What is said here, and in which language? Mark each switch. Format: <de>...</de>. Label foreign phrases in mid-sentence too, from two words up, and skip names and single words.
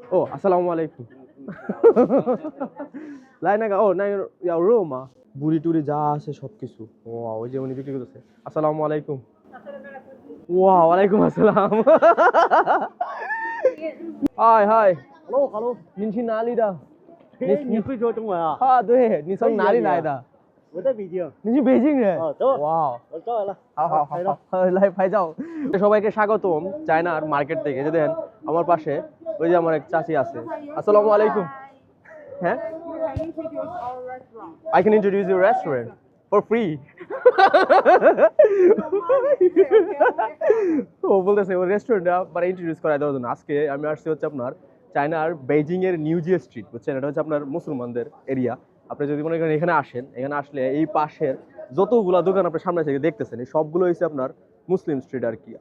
<zh>哦，阿萨拉姆阿莱库。来那个哦，那个要肉吗？</zh> <bn>বুড়ি টুড়ি যা আছে সব কিছু। ওয়া ওই যে উনি বিক্রি করতেছে। আসসালামু আলাইকুম। ওয়া ওয়ালাইকুম আসসালাম।</bn> <zh>嗨嗨</zh> <en>Hello Hello，</en> <zh>您去哪里的？你会说中文啊？啊，对，你从哪里来的？我在北京。你是北京人？啊，走，哇，我照完了。好好好拍照。好，来拍照।</zh> <bn>সবাইকে স্বাগতম চায়নার মার্কেট থেকে। যে দেখেন আমার পাশে ওই যে আমার এক চাচি আছে। আসসালামু আলাইকুম। হ্যাঁ?</bn> <en>I can introduce your restaurant for free.</en> <bn>ও বলতেছে ওর রেস্টুরেন্টটা মানে ইন্ট্রোডিউস করাই দেওয়ার জন্য। আজকে আমি আসছি হচ্ছে আপনার চায়নার বেইজিং এর নিউজিয়া স্ট্রিট, বুঝছেন? এটা হচ্ছে আপনার মুসলমানদের এরিয়া। আপনি যদি মনে করেন এখানে আসেন, এখানে আসলে এই পাশের যতগুলা দোকান আপনার সামনে থেকে দেখতেছেন এই সবগুলো হচ্ছে আপনার মুসলিম স্ট্রিট আর কি।</bn>